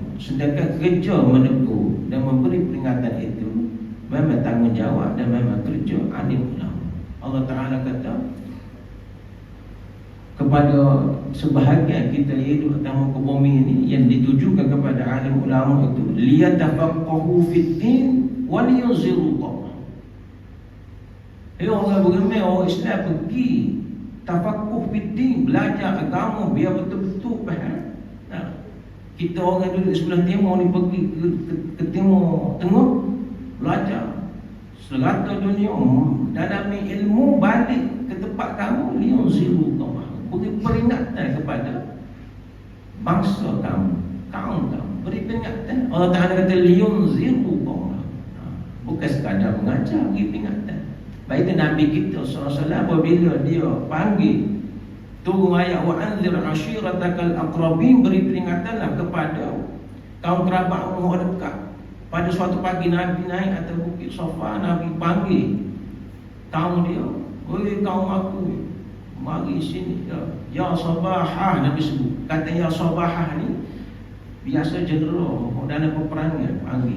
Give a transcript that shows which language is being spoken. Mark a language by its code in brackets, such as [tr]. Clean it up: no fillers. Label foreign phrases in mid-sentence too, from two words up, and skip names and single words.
[ms] Sedangkan kerja menegur dan memberi peringatan itu memang tanggungjawab dan memang kerja alim ulama. Allah Ta'ala kata kepada sebahagian kita yang hidup atas muka bumi ini, yang ditujukan kepada alim ulama itu, [ar] ليتفقهوا في الدين ولينذروا قومهم. [ms] Orang beriman, orang Islam pergi [ar] تفقه في الدين, [ms] belajar agama biar betul-betul faham. Kita orang duduk di sebelah timur ni pergi ke timur tengah belajar serata dunia, dalami ilmu, balik ke tempat kamu, [ar] لينذروا قومهم, [ms] beri peringatan kepada bangsa kamu, kaum kamu, beri peringatan. Allah Ta'ala kata [ar] لينذروا قومهم, [ms] bukan sekadar mengajar, beri peringatan. Baik itu Nabi kita SAW apabila dia panggil turun ayat [ar] وأنذر عشيرتك الأقربين, [ms] beri peringatanlah kepada kaum kerabatmu yang dekat. Pada suatu pagi Nabi naik atas bukit Safa, Nabi panggil kaum dia, "Oi kaum aku, mari sini." [ar] يا صباحاه, [ms] Nabi sebut. Kata [ar] يا صباحاه [ms] ni biasa jeneral dalam peperangan panggil.